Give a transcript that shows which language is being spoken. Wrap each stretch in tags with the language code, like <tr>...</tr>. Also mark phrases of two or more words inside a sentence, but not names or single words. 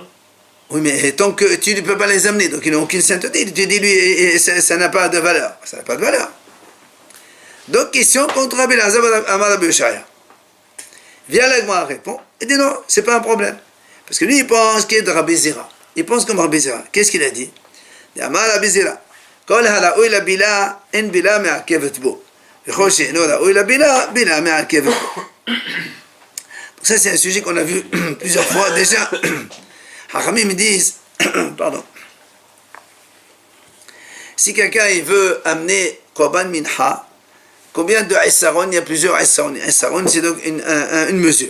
<fr>Oui, mais tant que tu ne peux pas les amener, donc ils n'ont aucune sainteté, tu dis lui, ça n'a pas de valeur. Ça n'a pas de valeur. Donc, question contre Rabbi Elazar Amar Rabbi Yoshaya. Viens l'Agma répond, il dit non, c'est pas un problème. Parce que lui, il pense qu'il est de Rabbi Zira. Il pense comme Rabbi Zira. Qu'est-ce qu'il a dit?</fr> <he>אמר רבי זירא. כל הראוי לבילה, אין בילה מעכבת בו. וכל שאינו ראוי לבילה, בילה מעכבת בו.</he> <fr>Ça, c'est un sujet qu'on a vu plusieurs fois déjà. Hachamim me disent, pardon, si quelqu'un il veut amener</fr> <he>קרבן מנחה,</he> <fr>combien de Essaron? Il y a plusieurs Essaron. Essaron, c'est donc une mesure.</fr>